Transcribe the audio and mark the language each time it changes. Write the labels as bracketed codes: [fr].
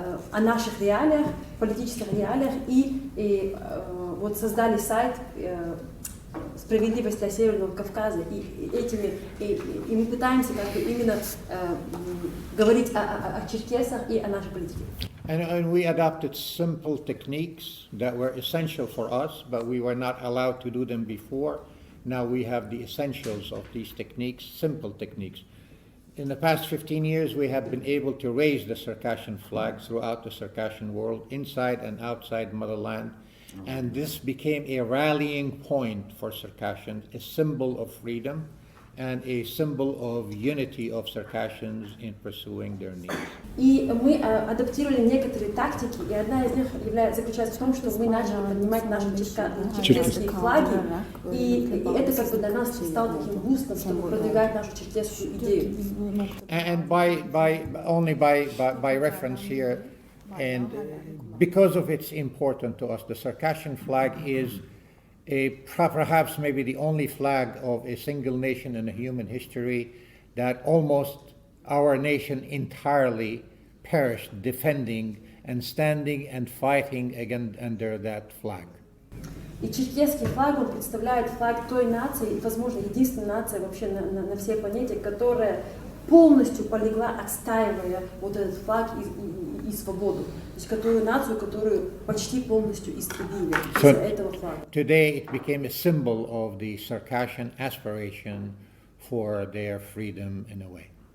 [ru] о наших реалиях, политических реалиях, и вот создали сайт «Справедливость для Северного Кавказа», и мы пытаемся как бы именно говорить о черкесах и о нашей политике. [en] And we adopted simple techniques that were essential for us, but we were not allowed to do them before. Now we have the essentials of these techniques, simple techniques. In the past 15 years, we have been able to raise the Circassian flag throughout the Circassian world, inside and outside motherland. And this became a rallying point for Circassians, a symbol of freedom and a symbol of unity of Circassians in pursuing their needs. [ru] И мы адаптировали некоторые тактики, и одна из них заключается в том, что мы начали поднимать наши черкесские флаги, и это как бы для нас стало таким бустом, чтобы продвигать нашу черкесскую идею. [en] And by reference here, and because of its importance to us, the Circassian flag is perhaps maybe the only flag of a single nation in human history that almost our nation entirely perished defending and standing and fighting again under that flag. [ru] И черкесский флаг, он представляет флаг той нации, возможно, единственной нации вообще на всей планете, которая полностью полегла, отстаивая вот этот флаг и свободу. То есть которую нацию, которую почти полностью истребили из-за этого флага. [en] Today it became a symbol of the Circassian aspiration for their freedom in a way.